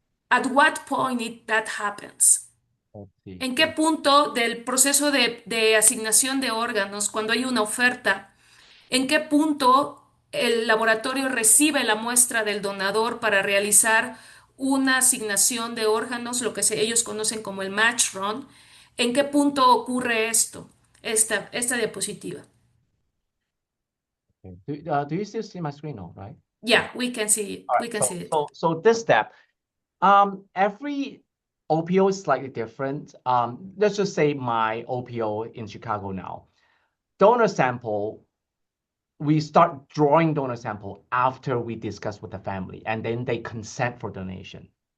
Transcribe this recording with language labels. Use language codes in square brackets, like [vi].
[en] At what point that happens? Let's see [es] ¿En qué [en] here. [es] punto del proceso de asignación de órganos, cuando hay una oferta, en qué punto el laboratorio recibe la muestra del donador para realizar una asignación de órganos, lo que ellos conocen como el match run? ¿En qué punto ocurre esto, esta diapositiva? [en] Okay. Do you still see my screen? No, right? Yeah, we can see it. All right. We can So see it. so so this step, every OPO is slightly different. Let's just say my OPO in Chicago now. Donor sample, we start drawing donor sample after we discuss with the family, and then they consent for donation.